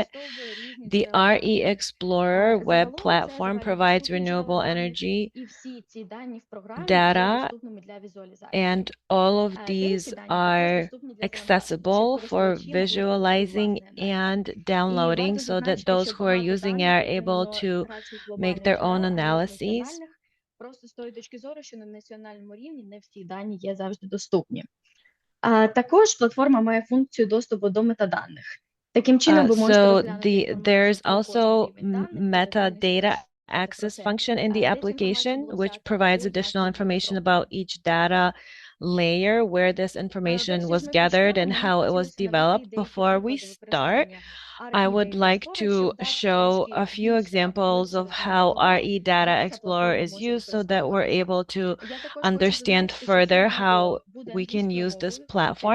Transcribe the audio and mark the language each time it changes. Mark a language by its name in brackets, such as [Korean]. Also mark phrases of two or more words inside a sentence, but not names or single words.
[English] The RE Explorer web platform provides renewable energy data, and all of these are accessible for visualizing and downloading so that those who are using it are able to make their own analyses. [Ukrainian] Просто з тої точки зору, що на національному рівні не всі дані є завжди доступні. Також платформа має функцію доступу до метаданих. Таким чином ви можете розглянути [English] there's also metadata access function in the application, which provides additional information about each data layer, where this information was gathered and how it was developed. Before we start, I would like to show a few examples of how RE Data Explorer is used so that we're able to understand further how we can use this platform.